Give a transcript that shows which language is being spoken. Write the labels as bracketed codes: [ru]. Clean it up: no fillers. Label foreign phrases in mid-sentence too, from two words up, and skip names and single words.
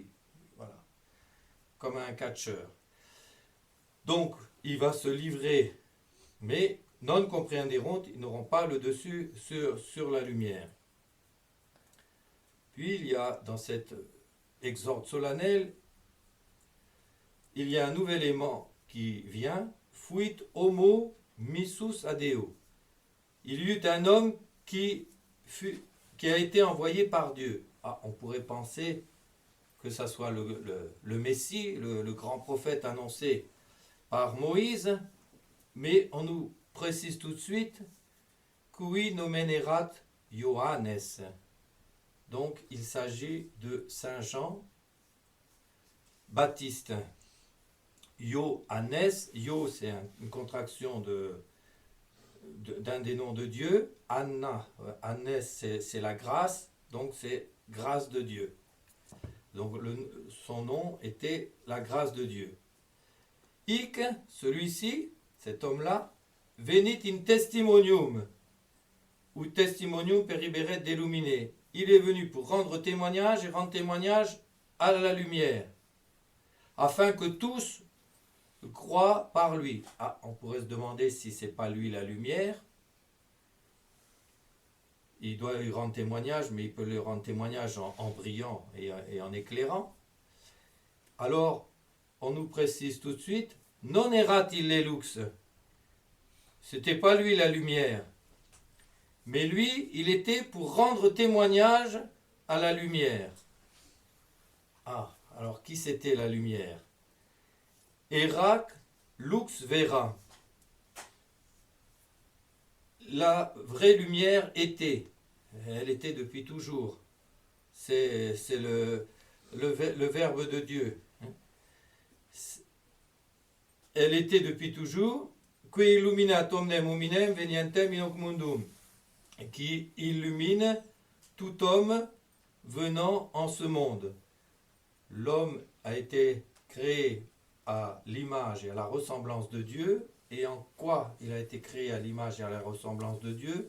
[fr] Voilà, comme un catcheur. Donc, il va se livrer, mais [la] non comprehenderunt, [fr] ils n'auront pas le dessus sur la lumière. Puis il y a dans cette exhorte solennelle, il y a un nouvel élément qui vient, [la] fuit homo missus adeo. [fr] Il y eut un homme qui a été envoyé par Dieu. Ah, on pourrait penser que ça soit le Messie, le grand prophète annoncé par Moïse, mais on nous précise tout de suite [la] qui nomen erat Johannes. [fr] Donc il s'agit de Saint Jean Baptiste. Johannes, Yo c'est une contraction d'un des noms de Dieu, Anna, Annes c'est la grâce, donc c'est grâce de Dieu. Donc son nom était la grâce de Dieu. Hic, celui-ci, cet homme-là, [la] venit in testimonium, ou testimonium periberet delumine. [fr] Il est venu pour rendre témoignage et rendre témoignage à la lumière, afin que tous croient par lui. Ah, on pourrait se demander si c'est pas lui la lumière. Il doit lui rendre témoignage, mais il peut lui rendre témoignage en brillant et en éclairant. Alors, on nous précise tout de suite, [la] non erat ille lux. [fr] C'était pas lui la lumière. Mais lui, il était pour rendre témoignage à la lumière. Ah, alors qui c'était la lumière? [la] Erac lux vera. [fr] la vraie lumière était. Elle était depuis toujours. C'est le Verbe de Dieu. Elle était depuis toujours. [la] Qui illuminat omnem hominem venientem in hoc mundum. [fr] Qui illumine tout homme venant en ce monde. L'homme a été créé à l'image et à la ressemblance de Dieu. Et en quoi il a été créé à l'image et à la ressemblance de Dieu?